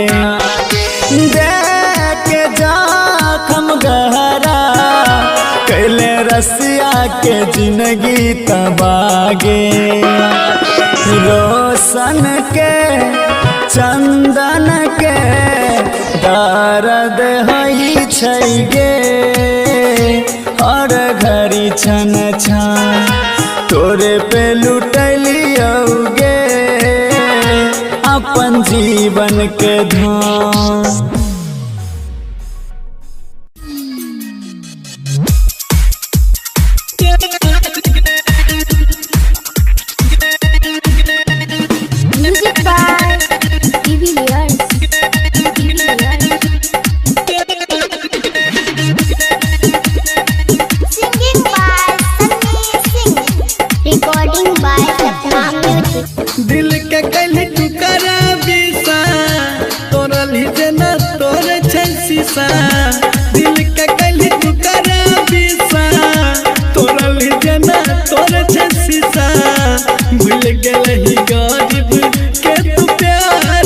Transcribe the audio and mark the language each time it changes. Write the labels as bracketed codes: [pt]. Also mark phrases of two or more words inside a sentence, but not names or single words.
[mai] देख के जखम गहरा कैले रसिया के जिंदगी तबागे रोशन के चंदन के दर्द हई छै गे हर घड़ी छन छन तोरे पे लुटलियोगे अपन जीवन के धाम। [en] Music by Nikhilesh. Singing by Sunny Singh. Recording by Sapna Music. [mai] दिल के कहले तू करा बिसा तोरा लीजे ना तोरे छै शीशा दिल के कहले तू करा बिसा तोरा लीजे ना तोरे छै शीशा भूल गेलही गरीब के तू प्यार